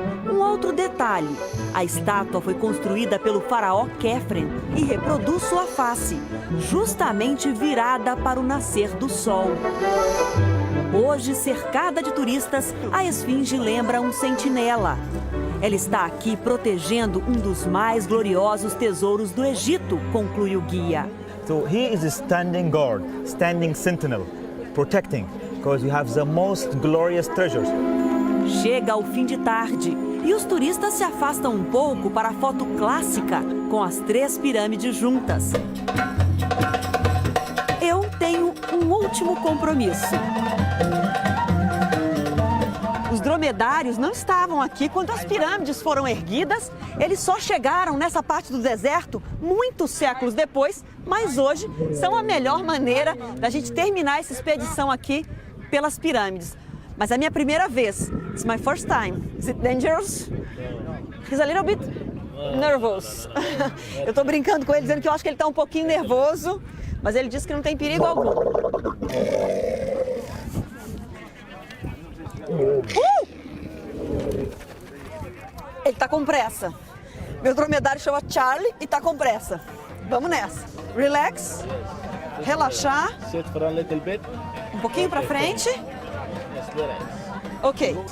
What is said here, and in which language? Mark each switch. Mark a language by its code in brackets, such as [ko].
[pt] Um outro detalhe, a estátua foi construída pelo faraó Khephren e reproduz sua face, justamente virada para o nascer do sol. Hoje, cercada de turistas, a esfinge lembra um sentinela. Ela está aqui protegendo um dos mais gloriosos tesouros do Egito, conclui o guia. [en] So he is a standing guard, standing sentinel, protecting, because we have the most glorious treasures. [pt] Chega ao fim de tarde e os turistas se afastam um pouco para a foto clássica com as 3 pirâmides juntas. Eu tenho um último compromisso. Os dromedários não estavam aqui quando as pirâmides foram erguidas. Eles só chegaram nessa parte do deserto muitos séculos depois, mas hoje são a melhor maneira da gente terminar essa expedição aqui pelas pirâmides. Mas é a minha primeira vez. [en] It's my first time. Is it dangerous? He's a little bit nervous. [pt] Eu tô brincando com ele, dizendo que eu acho que ele tá um pouquinho nervoso, mas ele disse que não tem perigo algum. Ele tá com pressa. Meu dromedário chama Charlie e tá com pressa. Vamos nessa. [en] Relax. [pt] Relaxar. Um pouquinho pra frente. Ok.